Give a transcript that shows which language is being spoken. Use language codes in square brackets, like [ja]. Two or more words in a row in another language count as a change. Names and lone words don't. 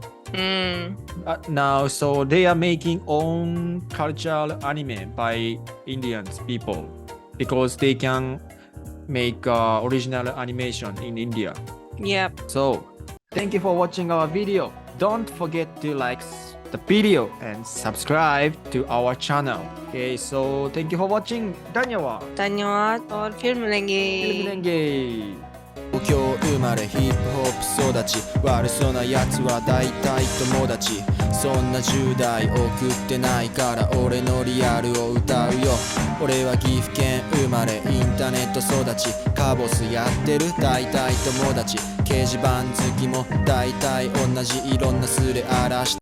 [en] Now, so they are making own cultural anime by Indians people because they can make original animation in India. Yep. So, thank you for watching our video. Don't forget to like the video and subscribe to our channel. Okay, so thank you for watching. [hi] धन्यवाद. धन्यवाद और फिर मिलेंगे. [ja] 東京生まれヒップホップ育ち悪そうなやつは大体友達そんな10代送ってないから俺のリアルを歌うよ俺は岐阜県生まれインターネット育ちカボスやってる大体友達掲示板好きも大体同じいろんなスレ荒らして